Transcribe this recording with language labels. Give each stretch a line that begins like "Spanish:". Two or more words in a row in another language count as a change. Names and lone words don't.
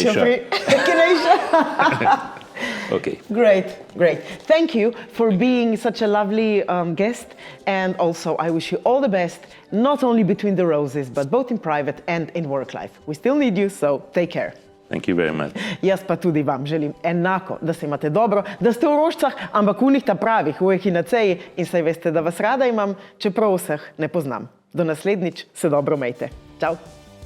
English: Echinacea. Okay. Great. Thank you for being such a lovely guest. And also, I wish you all the best, not only between the roses, but both in private and in work life. We still need you, so take care. Thank you very much.
Slovenian: Jaz pa tudi vam želim enako, da se imate dobro, da ste v rožcah, ampak v njih ta pravih, v ehinaceji in saj veste, da vas rada imam, čeprav vseh ne poznam. Do naslednjič se dobro mejte. Čau!